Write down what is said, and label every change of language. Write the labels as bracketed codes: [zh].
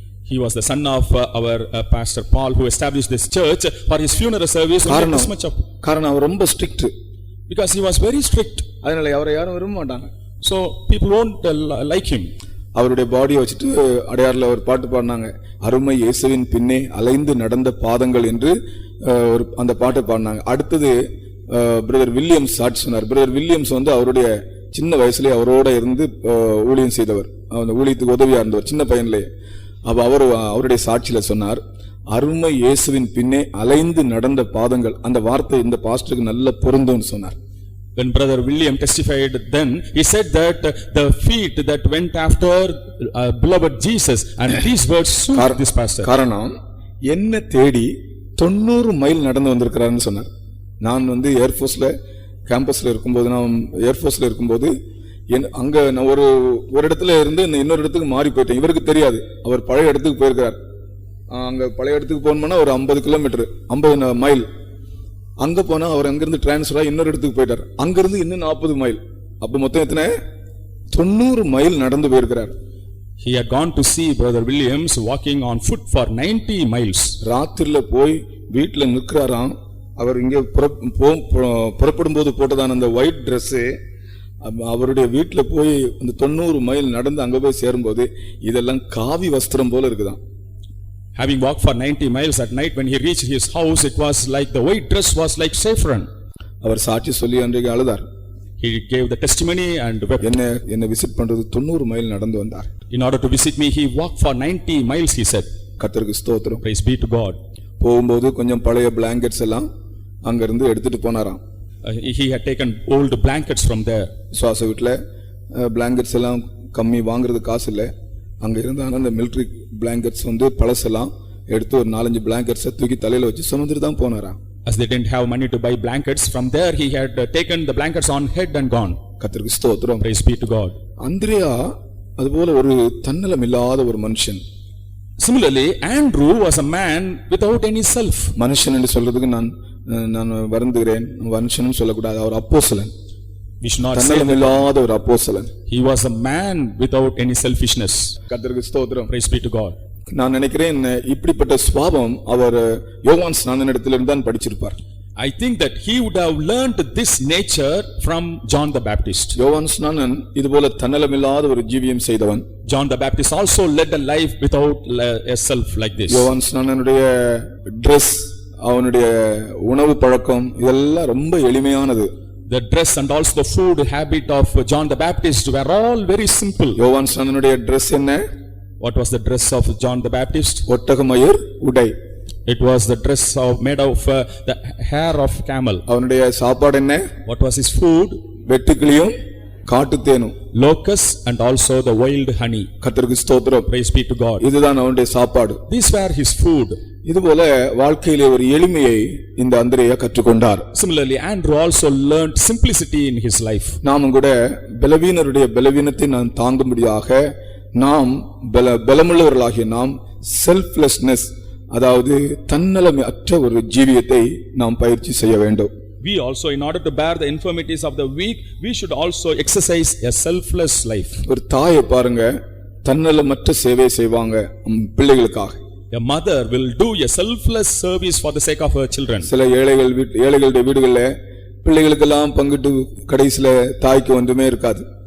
[en] He was the son of our Pastor Paul who established this church. For his funeral service, this much of. [ta] காரணம் அவர் ரொம்ப strict. [en] Because he was very strict. [ta] அதனால அவரை யாரும் விரும்ப மாட்டாங்க. [en] So people won't like him. [ta] அவருடைய பாடியை வச்சுட்டு அடையாறுல ஒரு பாட்டு பாடினாங்க, அருமை இயேசுவின் பின்னே அலைந்து நடந்த பாதங்கள் என்று ஒரு அந்த பாட்டை பாடினாங்க. அடுத்தது பிரதர் வில்லியம்ஸ் சாட்சி சொன்னார். பிரதர் வில்லியம்ஸ் வந்து அவருடைய சின்ன வயசுலேயே அவரோட இருந்து ஊழியம் செய்தவர், அந்த ஊழியத்துக்கு உதவியா இருந்தவர் சின்ன பையன்லேயே. அப்ப அவருடைய சாட்சியில சொன்னார், அருமை இயேசுவின் பின்னே அலைந்து நடந்த பாதங்கள். அந்த வார்த்தை இந்த பாஸ்டருக்கு நல்ல பொருந்தும்னு சொன்னார். [en] When Brother William testified then, he said that the feet that went after beloved Jesus, and these words suit this pastor. [ta] காரணம் என்ன தேடி 90 மைல் நடந்து வந்திருக்கிறாருன்னு சொன்னார். நான் வந்து ஏர்ஃபோர்ஸ்ல கேம்பஸ்ல இருக்கும்போது, நான் ஏர்ஃபோர்ஸ்ல இருக்கும்போது அங்க நான் ஒரு இடத்துல இருந்து இன்னொரு இடத்துக்கு மாறி போயிட்டேன். இவருக்கு தெரியாது, அவர் பழைய இடத்துக்கு போயிருக்கிறார். அங்க பழைய இடத்துக்கு போனோம்னா ஒரு 50 கிலோமீட்டர், 50 மைல். அங்க போனா அவர் அங்கிருந்து டிரான்ஸ்பரா இன்னொரு இடத்துக்கு போயிட்டார். அங்கிருந்து இன்னும் 40 மைல். அப்ப மொத்தம் எத்தனை? 90 மைல் நடந்து போயிருக்கிறார். [en] He had gone to see Brother Williams walking on foot for 90 miles. [ta] ராத்திரில போய் வீட்டுல நிற்கிறாராம். அவர் இங்க புறப்படும் போது போட்டதான அந்த ஒயிட் டிரெஸ் அவருடைய வீட்டுல போய் அந்த 90 மைல் நடந்து அங்க போய் சேரும்போது இதெல்லாம் காவி வஸ்திரம் போல இருக்குதான். [en] Having walked for 90 miles at night, when he reached his house, it was like the white dress was like saffron. [ta] அவர் சாட்சி சொல்லி அன்றைக்கு அழுதார். [en] He gave the testimony and wept. [ta] என்ன விசிட் பண்றது 90 மைல் நடந்து வந்தார். [en] In order to visit me, he walked for 90 miles, he said. [ta] கர்த்தருக்கு ஸ்தோத்திரம். [en] Praise be to God. [ta] போகும்போது கொஞ்சம் பழைய பிளாங்கெட்ஸ் எல்லாம் அங்க இருந்து எடுத்துட்டு போனாராம். [en] He had taken old blankets from there. [ta] சுவாச வீட்டுல பிளாங்கெட்ஸ் எல்லாம் கம்மி, வாங்குறது காசு இல்லை. அங்க இருந்தான அந்த மிலிட்டரி பிளாங்கெட்ஸ் வந்து பழசெல்லாம் எடுத்து ஒரு 4-5 பிளாங்கெட்ஸ் தூக்கி தலையில வச்சு சுமந்துட்டு தான் போனாராம். [en] As they didn't have money to buy blankets, from there he had taken the blankets on head and gone. [ta] கர்த்தருக்கு ஸ்தோத்திரம். [en] Praise be to God. [ta] அந்திரேயா அதுபோல ஒரு தன்னலம் இல்லாத ஒரு மனுஷன். [en] Similarly, Andrew was a man without any self. [ta] மனுஷன் என்று சொல்றதுக்கு நான் வருந்துகிறேன். மனுஷனும் சொல்லக்கூடாது. அவர் அப்போஸ்தலன். [en] We should not say [ta] தன்னலம் இல்லாத ஒரு அப்போஸ்தலன். [en] he was a man without any selfishness. [ta] கர்த்தருக்கு ஸ்தோத்திரம். [en] Praise be to God. [ta] நான் நினைக்கிறேன் இப்படிப்பட்ட சுபாவம் அவர் யோவான் ஸ்நானனிடத்திலிருந்து தான் படிச்சிருப்பார். [en] I think that he would have learned this nature from John the Baptist. [ta] யோவான் ஸ்நானன் இதுபோல தன்னலம் இல்லாத ஒரு ஜீவியம் செய்தவன். [en] John the Baptist also led a life without a self like this. [ta] யோவான் ஸ்நானனுடைய டிரெஸ், அவனுடைய உணவு பழக்கம் இதெல்லாம் ரொம்ப எளிமையானது. [en] The dress and also the food habit of John the Baptist were all very simple. [ta] யோவான் ஸ்நானனுடைய டிரெஸ் என்ன? [en] What was the dress of John the Baptist? [ta] ஒட்டகமயிர் உடை. [en] It was the dress made of the hair of camel. [ta] அவனுடைய சாப்பாடு என்ன? [en] What was his food? [ta] வெட்டுக்கிளியும் காட்டுத்தேனும். [en] Locusts and also the wild honey. [ta] கர்த்தருக்கு ஸ்தோத்திரம். [en] Praise be to God. [ta] இதுதான் அவனுடைய சாப்பாடு. [en] These were his food. [ta] இதுபோல வாழ்க்கையிலே ஒரு எளிமையை இந்த அந்திரேயா கற்றுக்கொண்டார். [en] Similarly, Andrew also learned simplicity in his life. [ta] நாமும் கூட பலவீனருடைய பலவீனத்தை நாம் தாங்கும்படியாக நாம் பலமுள்ளவர்களாகிய நாம் செல்ஃப்லெஸ்னஸ், அதாவது தன்னலமற்ற ஒரு ஜீவியத்தை நாம் பயிற்சி செய்ய வேண்டும். [en] We also, in order to bear the infirmities of the weak, we should also exercise a selfless life. [ta] ஒரு தாயை பாருங்க, தன்னலமற்ற சேவை செய்வாங்க பிள்ளைகளுக்காக. [en] A mother will do a selfless service for the sake of her children. [ta] சில ஏழைகளுடைய வீடுகளில் பிள்ளைகளுக்கெல்லாம் பங்கிட்டு கடைசில தாய்க்கு ஒன்றுமே இருக்காது.